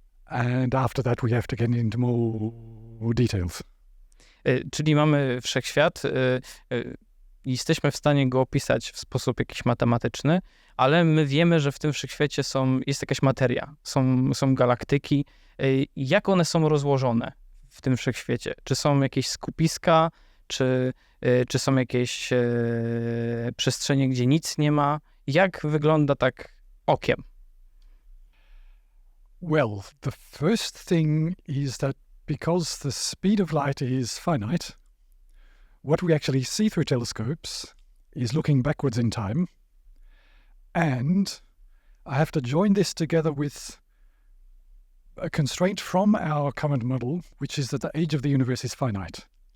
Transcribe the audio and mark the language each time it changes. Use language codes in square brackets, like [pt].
[en] And after that we have to get into more details. [pl] Czyli mamy wszechświat, jesteśmy w stanie go opisać w sposób jakiś matematyczny, ale my wiemy, że w tym wszechświecie jest jakaś materia, są galaktyki. Jak one są rozłożone w tym wszechświecie? Czy są jakieś skupiska, czy są jakieś przestrzenie, gdzie nic nie ma? Jak wygląda tak okiem? [en] Well, the first thing is that because the speed of light is finite, what we actually see through telescopes is looking backwards in time. And I have to join this together with a constraint from our current model, which is that the age of the universe is finite.